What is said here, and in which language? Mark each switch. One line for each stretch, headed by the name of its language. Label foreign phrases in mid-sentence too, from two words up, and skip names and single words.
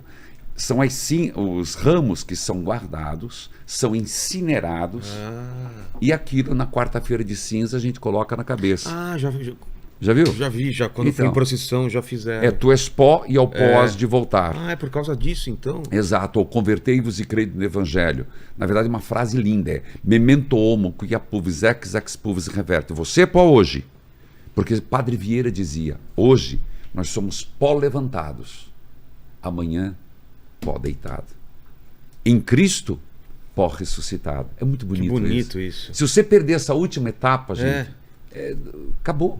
Portuguese: São os ramos que são guardados, são incinerados, e aquilo na quarta-feira de cinza a gente coloca na cabeça. Já viu? Já vi, quando fui em procissão já fizeram. Tu és pó e ao pó has de voltar. É por causa disso então? Exato, ou convertei-vos e crede no Evangelho. Na verdade, uma frase linda é
Latin: memento homo quia pulvis ex pulvis reverte.
Portuguese: Você é pó hoje. Porque Padre Vieira dizia, hoje nós somos pó levantados, amanhã pó deitado. Em Cristo, pó ressuscitado. É muito bonito, que bonito isso. Se você perder essa última etapa, gente, acabou.